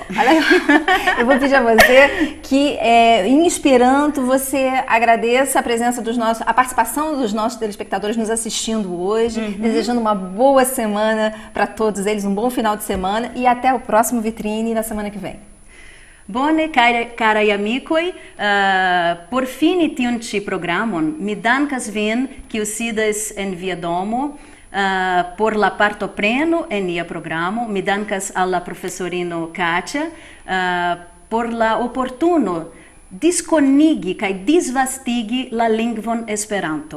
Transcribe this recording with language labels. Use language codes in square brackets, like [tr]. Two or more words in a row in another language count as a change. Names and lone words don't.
[pt] Eu vou pedir a você que, em Esperanto, você agradeça a presença a participação dos nossos telespectadores nos assistindo hoje, desejando uma boa semana para todos eles, um bom final de semana e até o próximo Vitrine na semana que vem. [eo] Bone, carai amikoj, por fini tiun ĉi programon, mi dankas vin, kiu sidas en via domo, por la partopreno en nia programo. Mi dankas al la profesorino Katia por la oportuno diskonigi kaj disvastigi la lingvon Esperanto.